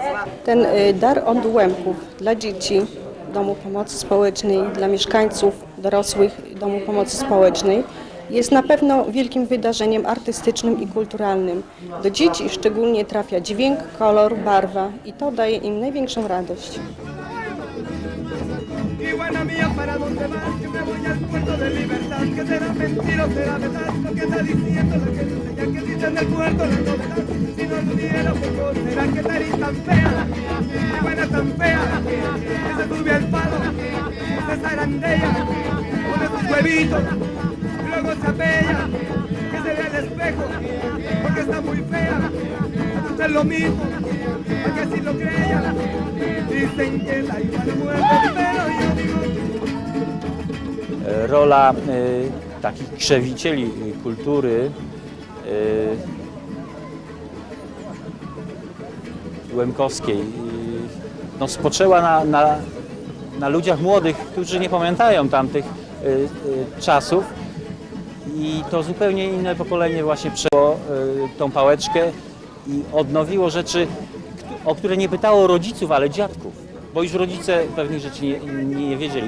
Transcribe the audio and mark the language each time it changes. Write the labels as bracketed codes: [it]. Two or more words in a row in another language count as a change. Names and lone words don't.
[pl] Ten dar od Łemków dla dzieci Domu Pomocy Społecznej, dla mieszkańców dorosłych Domu Pomocy Społecznej jest na pewno wielkim wydarzeniem artystycznym i kulturalnym. Do dzieci szczególnie trafia dźwięk, kolor, barwa i to daje im największą radość. [es] Iguana mía, ¿para dónde vas? Que me voy al puerto de libertad. Que será mentira o será verdad lo que está diciendo la gente. Ya que dicen del puerto la novedad. Si no tuviera poco, será que Tarí tan fea. Iguana tan fea. Que se sube al palo. Se zarandea. Pone sus huevitos. Luego se apella. Que se vea al espejo. Porque está muy fea. Es lo mismo. Para que si lo crean. Dicen que la iguana muerde, pero yo digo... [pl] Rola takich krzewicieli kultury łemkowskiej no, spoczęła na ludziach młodych, którzy nie pamiętają tamtych czasów i to zupełnie inne pokolenie właśnie przejęło tą pałeczkę i odnowiło rzeczy, o które nie pytało rodziców, ale dziadków, bo już rodzice pewnych rzeczy nie wiedzieli.